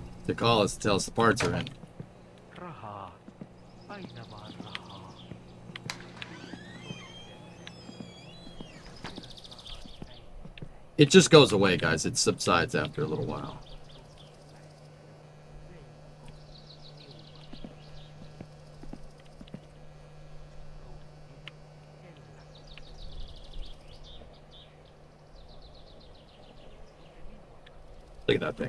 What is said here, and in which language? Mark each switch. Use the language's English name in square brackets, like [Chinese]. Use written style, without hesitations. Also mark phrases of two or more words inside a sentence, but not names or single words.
[English] To call us to tell us the parts are in. [Finnish] Rahaa. Aina vaan rahaa. [English] It just goes away, guys. It subsides after a little while. Look at that thing.